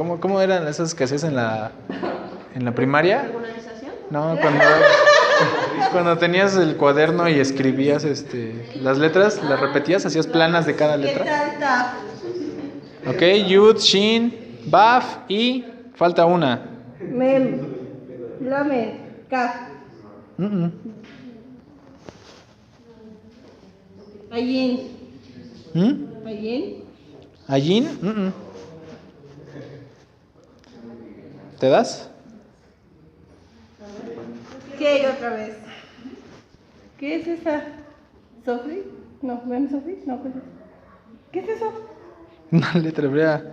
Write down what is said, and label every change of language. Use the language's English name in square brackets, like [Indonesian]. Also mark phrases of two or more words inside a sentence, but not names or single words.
[Spanish] ¿Cómo eran esas que hacías en la primaria? ¿Regularización? No, cuando tenías el cuaderno y escribías las letras, las repetías, hacías planas de cada ¿Qué letra. tal Taf? Ok, Yud, Shin, Baf y falta una. Mem. Lamed. Kaf. Ayin. Ayin. Ayin. ¿Te das? otra vez. ¿Qué es esa? ¿Sofri? No, ¿ven Sofri? No, pues. ¿Qué es eso? Una letra hebrea.